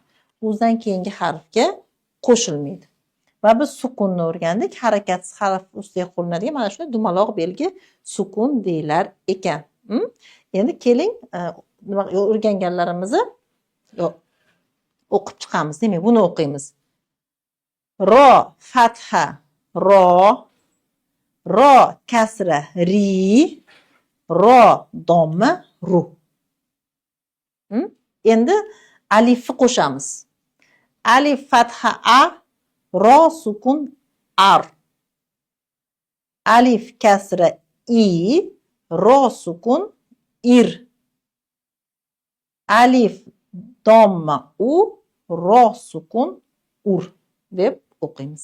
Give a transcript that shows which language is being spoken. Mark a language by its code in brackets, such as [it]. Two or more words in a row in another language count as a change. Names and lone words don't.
[uz] O'zidan keyingi harfga qo'shilmaydi. Va biz sukunni o'rgandik. Harakatsiz harf ustiga qo'llanadigan mana shunday dumaloq belgi sukun deyilar ekan. Endi keling, nima o'rganganlarimizni o'qib chiqamiz. Demak, buni o'qiymiz. Ro fatha ro, ro kasra ri, ro domma ru. Endi alifni qo'shamiz. Alif fatha a, ro sukun ar. Alif kasra i, ro sukun ir. Alif domma u, ro sukun ur deb o'qiymiz.